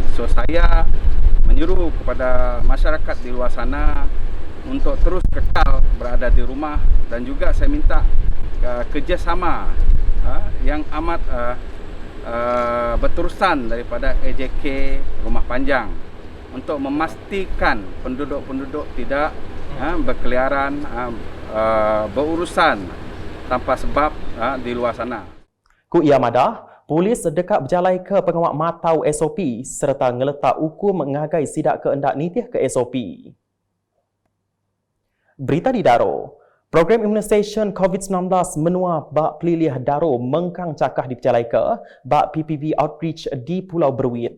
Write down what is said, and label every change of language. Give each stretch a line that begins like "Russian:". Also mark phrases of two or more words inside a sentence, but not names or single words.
Malay: So saya menyuruh kepada masyarakat di luar sana untuk terus kekal berada di rumah dan juga saya minta kerjasama yang amat berterusan daripada AJK Rumah Panjang untuk memastikan penduduk-penduduk tidak berkeliaran berurusan tanpa sebab di luar sana.
Iban: Ku ia madah, polis dekat berjalai ke pengawak matau SOP serta ngeletak hukum mengagai sidak keendak nitih ke SOP. Berita di Daro, program imunisasi COVID-19 menua bak pelilih Daro mengkang cakah diperjalai ke bak PPV Outreach di Pulau Berwit.